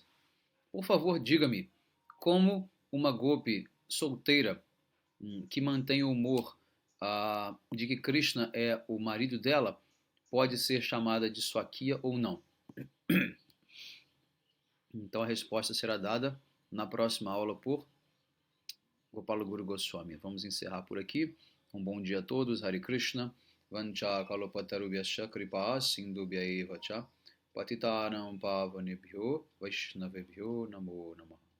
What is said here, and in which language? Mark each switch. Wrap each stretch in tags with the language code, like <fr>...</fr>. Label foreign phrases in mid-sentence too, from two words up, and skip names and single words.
<pt>Por favor, diga-me como uma Gopi solteira que mantém o humor de que Krishna é o marido dela pode ser chamada de Swakiya ou não. Então a resposta será dada na próxima aula por Gopala Guru Goswami. Vamos encerrar por aqui. Um bom dia a todos. Hare Krishna.</pt> <sa>Vancha kalopataruvyasya kripa sindhubhya eva cha patitanam pavanebhyo vaishnavebhyo namo namah.</sa>